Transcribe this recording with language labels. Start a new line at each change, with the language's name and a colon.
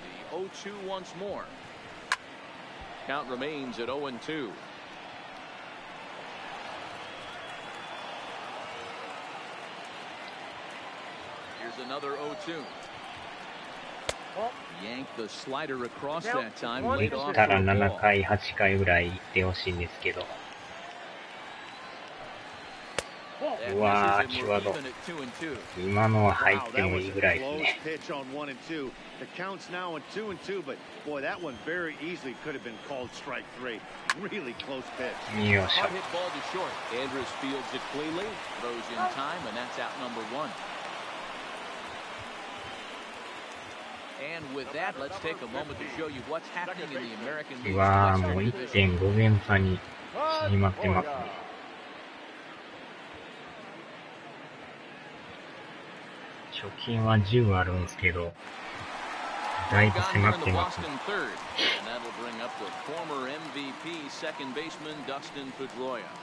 English: The 0-2 once more. Count remains at 0-2. Here's another 0-2. Yank the slider across that time.
Japanese: できたら7回、8回ぐらい行ってほしいんですけど。うわー、際ど。今のは入ってもいいぐらいですね。
English: The count's now at 2-2, but boy, that one very easily could have been called strike 3. Really close pitch.
Japanese: よいしょ。
English: Hard hit ball to short. Andrus fields it cleanly, throws in time, and that's out number 1. And with that, let's take a moment to show you what's happening in the American League.
Japanese: うわー、もう 1.5 ゲーム差に縮まってますね。貯金は10あるんですけど、だいぶ迫ってますね。
English: And that'll bring up the former MVP second baseman Dustin Pedroia.